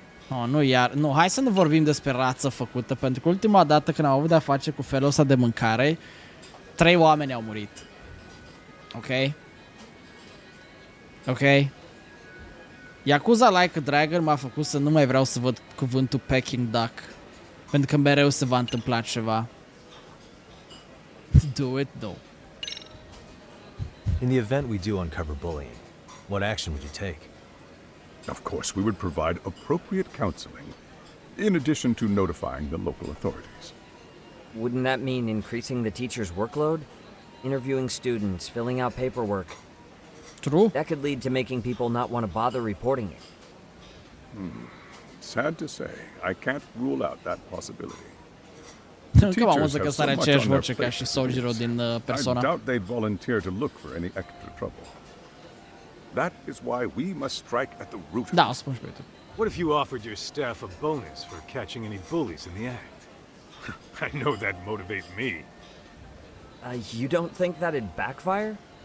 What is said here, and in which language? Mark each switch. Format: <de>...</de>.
<ro>Oh, nu iar. Nu, hai să nu vorbim despre rață făcută, pentru că ultima dată când am avut de-a face cu felul ăsta de mâncare, 3 oameni au murit. Ok? Ok? Yakuza Like a Dragon m-a făcut să nu mai vreau să văd cuvântul Peking Duck. Pentru că mereu se va întâmpla ceva.</ro> <en>Do it, no. In the event we do uncover bullying, what action would you take? Of course, we would provide appropriate counseling, in addition to notifying the local authorities. Wouldn't that mean increasing the teacher's workload? Interviewing students, filling out paperwork. True. That could lead to making people not want to bother reporting it. Sad to say, I can't rule out that possibility.</en> <ro>Că m-am auzit că are aceeași voce ca și Sojiro din</ro> <en>I</en> <ro>Persona.</ro> <en>doubt they'd volunteer to look for any extra trouble. That is why we must strike at the root.</en> <ro>Da, o spun și pe YouTube.</ro> <en>What if you offered your staff a bonus for catching any bullies in the act? I know that'd motivate me. You don't think that'd backfire?</en>